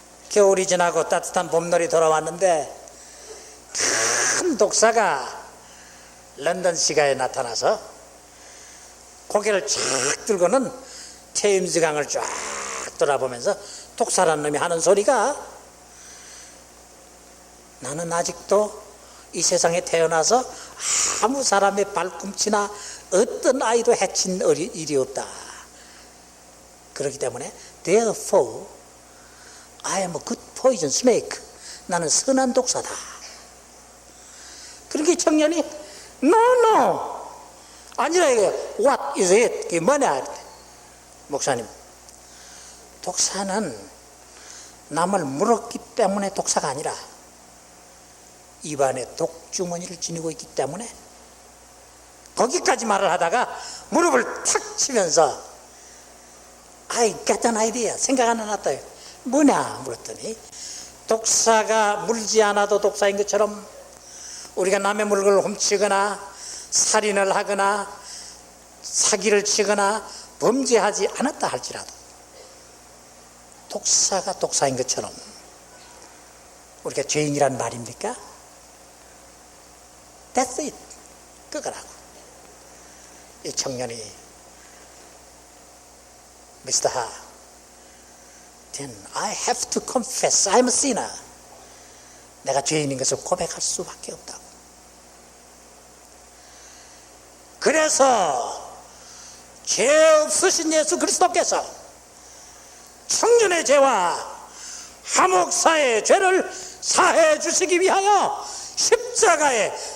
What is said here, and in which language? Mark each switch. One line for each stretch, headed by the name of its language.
Korean: 겨울이 지나고 따뜻한 봄날이 돌아왔는데 큰 독사가 런던 시가에 나타나서 고개를 쫙 들고는 테임즈 강을 쫙 돌아보면서 독사라는 놈이 하는 소리가, 나는 아직도 이 세상에 태어나서 아무 사람의 발꿈치나 어떤 아이도 해친 일이 없다. 그렇기 때문에
English: therefore I am a good poison snake.
Korean: 나는 선한 독사다. 그렇게 청년이 no 아니라 이게
English: what is it?
Korean: 이게 뭐냐? 목사님, 독사는 남을 물었기 때문에 독사가 아니라 입안에 독주머니를 지니고 있기 때문에, 거기까지 말을 하다가 무릎을 탁 치면서
English: I got an idea,
Korean: 생각 하나 났다. 뭐냐 물었더니, 독사가 물지 않아도 독사인 것처럼 우리가 남의 물건을 훔치거나 살인을 하거나 사기를 치거나 범죄하지 않았다 할지라도 독사가 독사인 것처럼 우리가 죄인이란 말입니까?
English: That's it.
Korean: 그거라고. 이 청년이 Mr.
English: Ha, then I have to confess I'm a sinner.
Korean: 내가 죄인인 것을 고백할 수밖에 없다고. 그래서 죄 없으신 예수 그리스도께서 청년의 죄와 하목사의 죄를 사해 주시기 위하여 십자가에